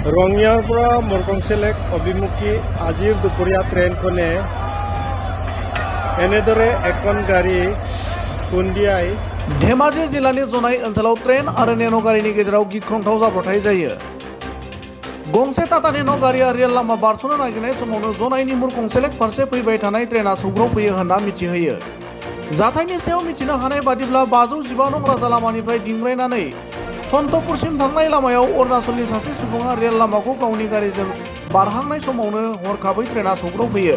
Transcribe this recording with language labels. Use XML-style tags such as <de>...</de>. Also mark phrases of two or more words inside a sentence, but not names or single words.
<as>ৰঙিয়াৰ পৰা মৰকংচেলেক অভিমুখী আজিৰ দুপৰীয়া ট্ৰেইনখনে এনেদৰে এখন গাড়ী খুন্দিয়াই</as> <brx>धेमाजि जिल्लानि जनाय ओनसोलाव ट्रेन आरो नेन' गारिनि गेजेराव गिख्रंथाव जाब्रबथाय जायो। गंसे टाटा नेन' गारिया रेल लामा बारस'नो नागिरनाय समावनो जनायनि मुरकंसेलेक फारसे फैबाय थानाय ट्रेना सौग्रावफैयो होनना मिथिहोयो। जाथायनि सायाव मिथिनो हानाय बादिब्ला 515 नं राजा लामानिफ्राय दिंग्रायनानै सन्तपुरसिम थांनाय लामायाव अरुणाचलनि सासे सुबुङा रेल लामाखौ गावनि गारिजों बारहांनाय समावनो हरखाबै ट्रेना सौग्रावफैयो।</brx>